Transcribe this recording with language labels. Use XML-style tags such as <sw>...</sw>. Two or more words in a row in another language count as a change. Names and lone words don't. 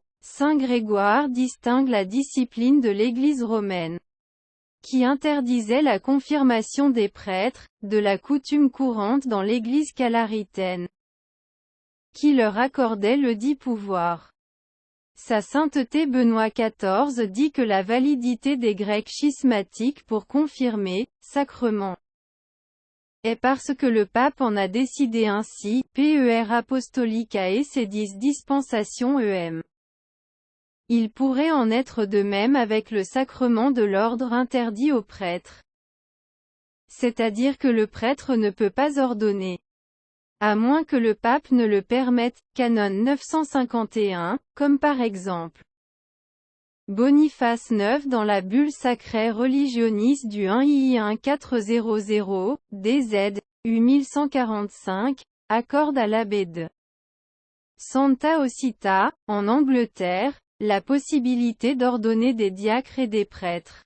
<fr>Saint Grégoire distingue la discipline de l'Église romaine, qui interdisait la confirmation des prêtres, de la coutume courante dans l'Église calaritaine, qui leur accordait le dit pouvoir. Sa sainteté Benoît XIV dit que la validité des Grecs schismatiques pour confirmer, sacrement, est parce que le pape en a décidé ainsi,</fr> <la>per apostolicae sedis dispensation em.</la> <fr>Il pourrait en être de même avec le sacrement de l'ordre interdit aux prêtres. C'est-à-dire que le prêtre ne peut pas ordonner, à moins que le pape ne le permette, canon 951, comme par exemple Boniface IX dans la bulle Sacrae Religionis du 1 II 1400, DZ, U 1145, accorde à l'abbé de Santa Osita, en Angleterre, la possibilité d'ordonner des diacres et des prêtres.</fr>